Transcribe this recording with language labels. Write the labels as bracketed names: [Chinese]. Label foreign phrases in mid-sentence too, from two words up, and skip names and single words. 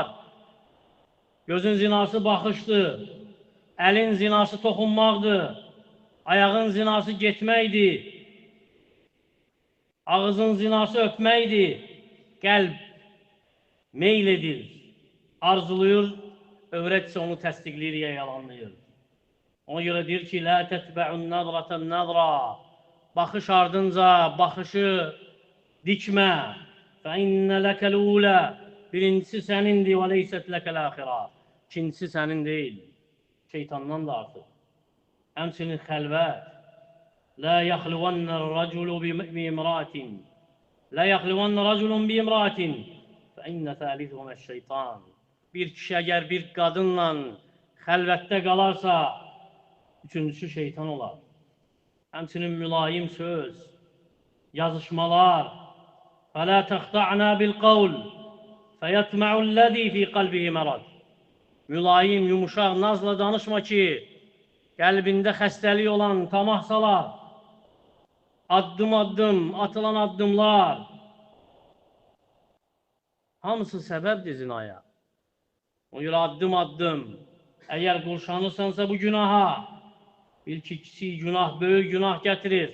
[Azerbaijani] Gözün zinası baxışdır, əlin zinası toxunmaqdır, ayağın zinası getməkdir, ağızın zinası öpməkdir, qəlb meyl edir, arzuluyur, övrət isə onu təsdiqləyir, yalanlayır. Ona görə deyir ki, [Arabic] لا تتبع النظرة النظرة, [Azerbaijani] baxış ardınca baxışı dikmə. [Arabic] فإن لك الأولى, [Azerbaijani] birincisi sənindir, [Arabic] وَلَيْسَتْ لَكَ الْآخِرَةِ, [Azerbaijani] ikincisi sənin deyil, şeytandan da artıq. Həmçinin xəlvət, [Arabic] لا يخلون الرجل بامرأة, لا يخلون رجل بامرأة, فإن ثالثهما الشيطان. [Azerbaijani] Bir kişi əgər bir qadınla xəlvətdə qalarsa, üçüncüsü şeytan olar. Həmçinin mülayim söz, yazışmalar, [Arabic] فَلَا تَخْتَعْنَا بِالْقَوْلِ فَيَطْمَعُ الَّذ۪ي ف۪ي قَلْبِهِ مَرَضٍ. [Azerbaijani] Mülayim, yumuşaq, nazla danışma ki, qəlbində xəstəlik olan tamah salar. Addım addım, atılan addımlar, hamısı səbəbdir zinaya. O görə addım addım, əgər qurşanırsansa bu günaha, bil ki, kiçik günah, böyük günah gətirir.